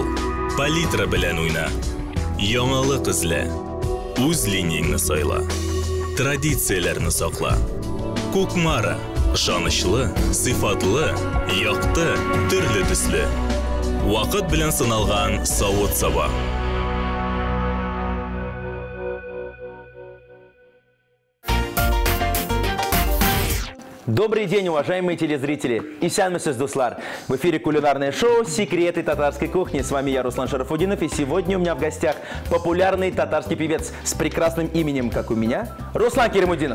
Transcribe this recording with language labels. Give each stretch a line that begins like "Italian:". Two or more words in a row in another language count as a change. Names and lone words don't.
Uzbek: Palitra bilan o'yna. Yangilik izla. O'z liniyangni sayla. Traditsiyalarni saqla. Ko'kmara ishonchli, sifatli, yoqti, turli tusli. Vaqt bilan sinalgan sovut sava.
Russian: Добрый день, уважаемые телезрители!
Tatar: Исянмесез дуслар!
Russian: В эфире кулинарное шоу «Секреты татарской кухни». С вами я, Руслан Шарафудинов, и сегодня у меня в гостях популярный татарский певец с прекрасным именем, как у меня, Руслан Керимудинов.